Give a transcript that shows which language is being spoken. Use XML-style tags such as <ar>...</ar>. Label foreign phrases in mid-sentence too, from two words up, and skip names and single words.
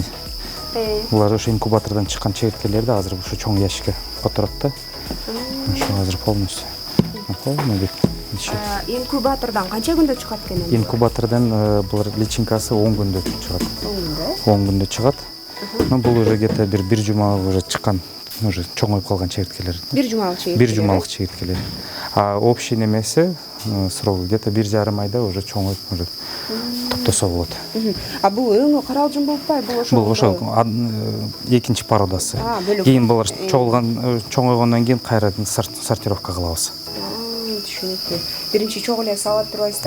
<ky>Булар ошо инкубатордон чыккан чегирткелерди азыр ушу чоң ящикке которот да. Ошо азыр</ky> <ru>полностью. Полный</ru> <ky>Инкубатордан канча күндө чыгат экен? Инкубатордон булар личинкасы 10 күндө чыгат. 10 күндө чыгат. Но бул уже где-то бир жумалык уже чыккан, уже чоңоюп калган чегирткелер. Бир жумалык чегирткелер. Бир жумалык чегирткелер.</ky> <ru>А общий</ru> <ky>немеси</ky> <ru>срок где-то</ru> <ky>1,5 айда уже чоңоюп уже топтосо болот. А бул өңү каралжың болуп атпайбы? Бул ошо экинчи породасы. Кийин булар чоңойгондон кийин кайра сортировка кылабыз. Түшүнүктүү. Биринчи чогуу эле салып турбайсыздар.</ky>